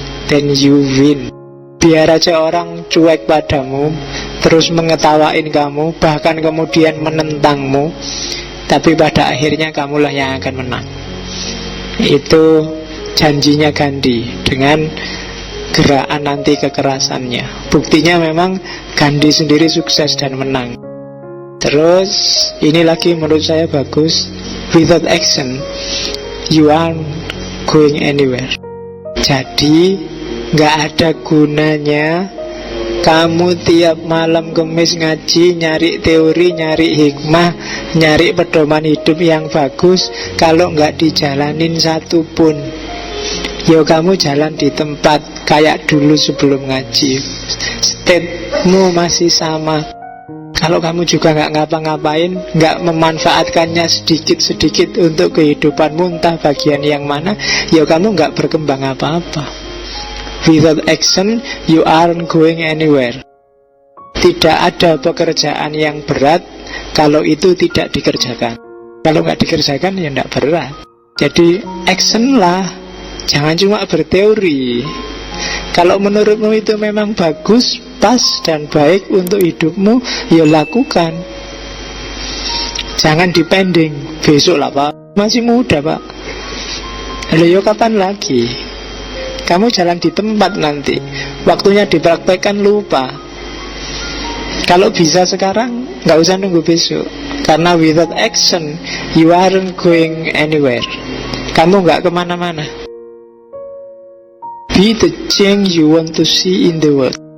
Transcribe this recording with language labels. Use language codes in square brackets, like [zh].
[en] Then you win. [id] Biar aja orang cuek padamu, terus mengetawain kamu, bahkan kemudian menentangmu, tapi pada akhirnya kamulah yang akan menang. Itu janjinya Gandhi dengan gerakan anti kekerasannya. Buktinya memang Gandhi sendiri sukses dan menang. Terus ini lagi menurut saya bagus. [en] Without action you aren't going anywhere. [id] Jadi gak ada gunanya kamu tiap malam Kemis ngaji, nyari teori, nyari hikmah, nyari pedoman hidup yang bagus, kalau gak dijalanin satu pun. Yo kamu jalan di tempat kayak dulu sebelum ngaji, stepmu masih sama. Kalau kamu juga gak ngapa-ngapain, gak memanfaatkannya sedikit-sedikit untuk kehidupanmu, entah bagian yang mana, yo kamu gak berkembang apa-apa. [en] Without action, you aren't going anywhere. [id] Tidak ada pekerjaan yang berat kalau itu tidak dikerjakan. Kalau nggak dikerjakan, ya nggak berat. Jadi action lah, jangan cuma berteori. Kalau menurutmu itu memang bagus, pas dan baik untuk hidupmu, ya lakukan. Jangan dipending. Besok lah Pak, masih muda Pak. Halo yo kapan lagi? Kamu jalan di tempat nanti, waktunya dipraktekkan lupa. Kalau bisa sekarang, nggak usah nunggu besok. [en] Karena without action, you aren't going anywhere. [id] Kamu nggak kemana-mana. [en] Be the change you want to see in the world.